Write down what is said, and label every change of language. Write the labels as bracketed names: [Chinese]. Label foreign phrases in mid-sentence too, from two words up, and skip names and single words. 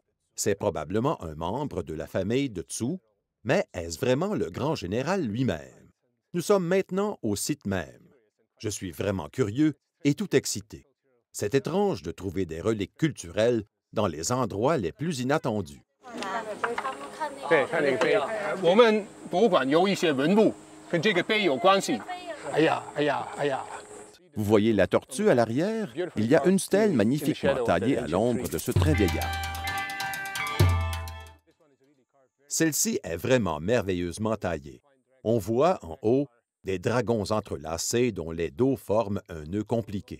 [French] C'est probablement un membre de la famille de Tsu, mais est-ce vraiment le grand général lui-même? Nous sommes maintenant au site même. Je suis vraiment curieux et tout excité. C'est étrange de trouver des reliques culturelles dans les endroits les plus inattendus. [Chinese] 对，看那个碑。我们博物馆有一些文物跟这个碑有关系。哎呀，哎呀，哎呀！ [French] Vous voyez la tortue à l'arrière? Il y a une stèle magnifiquement taillée à l'ombre de ce très vieillard. Celle-ci est vraiment merveilleusement taillée. On voit en haut des dragons entrelacés dont les dos forment un nœud compliqué.